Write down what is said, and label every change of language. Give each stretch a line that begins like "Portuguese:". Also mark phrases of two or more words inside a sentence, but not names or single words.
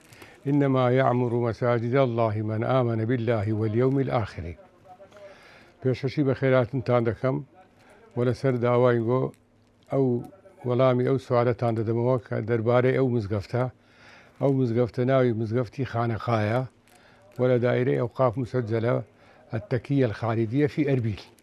Arabic: إنما يعمر مساجد الله من آمن بالله واليوم الآخر.
Central Kurdish: پێشەشی بە خێراتتان دەکەم وە لەسەر داوایگۆ ئەو وەڵامی ئەو سوالەتان دەدەمەوە کە دەربارەی ئەو مزگەفتە ناوی مزگەفتی خانەقایە وە لە دایرەی ئەوقاف مسجلە التەکیە الخالدیە فی ئەربیل.